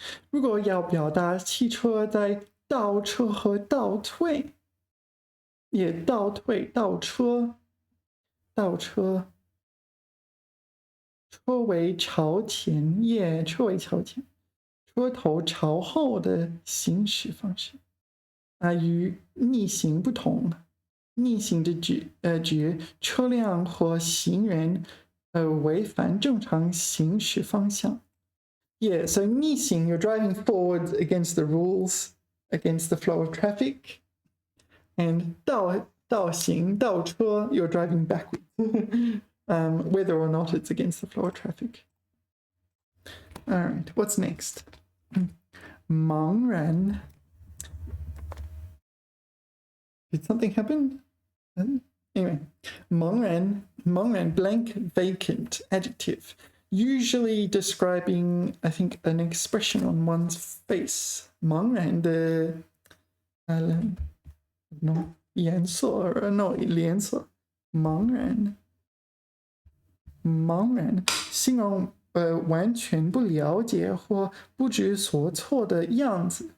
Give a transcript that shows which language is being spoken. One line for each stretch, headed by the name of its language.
Chinese: 如果要表达汽车在倒车和倒退，也倒退、倒车、车尾朝前，车尾朝前，车头朝后的行驶方式，与逆行不同。逆行的指车辆或行人违反正常行驶方向。
English: Yeah, so 逆行, you're driving forward against the rules, against the flow of traffic. And 倒行, 倒车, you're driving backwards, whether or not it's against the flow of traffic. All right, what's next? 茫然. Did something happen? Anyway, 茫然, blank, vacant, adjective. Usually describing, I think, an expression on one's face.
Chinese: 茫然的颜色 脸色 茫然形容完全不了解或不知所措的样子。